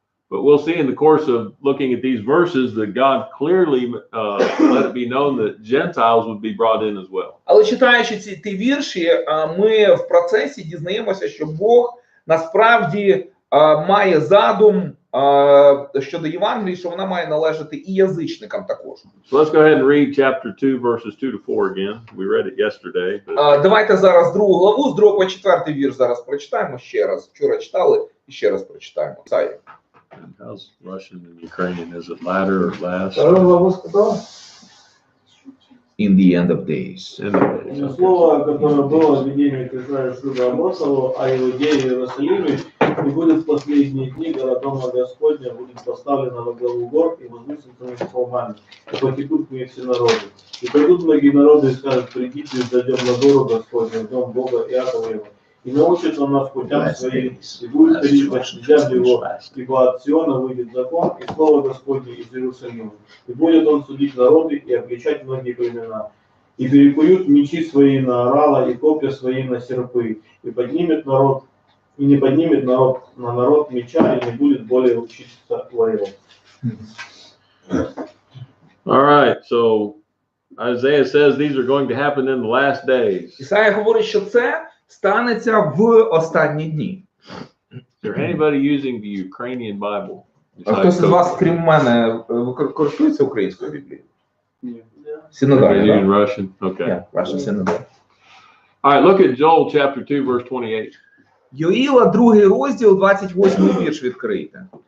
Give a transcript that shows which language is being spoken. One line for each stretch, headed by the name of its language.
English: But we'll see in the course of looking at these verses that God clearly let it be known that Gentiles would be brought in as well.
Ukrainian: Але читаючи ті вірші, ми в процесі дізнаємося, що Бог насправді має задум щодо Євангелії, що вона має належати і язичникам також.
English: So let's go ahead and read chapter 2, verses 2 to 4 again. We read it yesterday. But...
Ukrainian: Давайте зараз 2 главу, з 2 по 4 вірш зараз прочитаємо ще раз. Вчора читали, Ще раз прочитаємо. Ісаї.
English: And how's Russian and Ukrainian? Is it latter or last?
Russian: Второй вопрос сказал.
English: In the end of days. End of days, okay.
Russian: Слово, которое было в видении к Израилю Шуга Амосову о Иудее и Иерусалиме, и будет в последние дни гора дома Господня будет поставлена во главу гор и возвысится над холмами, и потекут к ней все народы. И придут многие народы и скажут: придите, зайдем на гору Господню, в дом Бога Иаковлева, и научит он нас путям своим, и будет ходить по стезям его, ибо от Сиона выйдет закон и слово Господне из Иерусалима. И будет он судить народы и обличать многие племена. И перекуют мечи свои на орала и копья свои на серпы, и поднимет народ, и не поднимет народ на народ меча, и не будет более учиться воевать.
English: All right, so Isaiah says these are going to happen in the last days.
Ukrainian: Ісая говорить, що це станеться в останні дні.
English: Is there anybody using the Ukrainian Bible?
Ukrainian: А хтось з вас, крім мене, користується українською Біблією? Синодальна,
English: You're
Ukrainian: так?
English: using Russian? Okay.
Ukrainian: Ні, ваша синодальна.
English: All right, look at Joel chapter 2, verse 28.
Ukrainian: Йоїла, 2 розділ, 28 вірш відкрийте.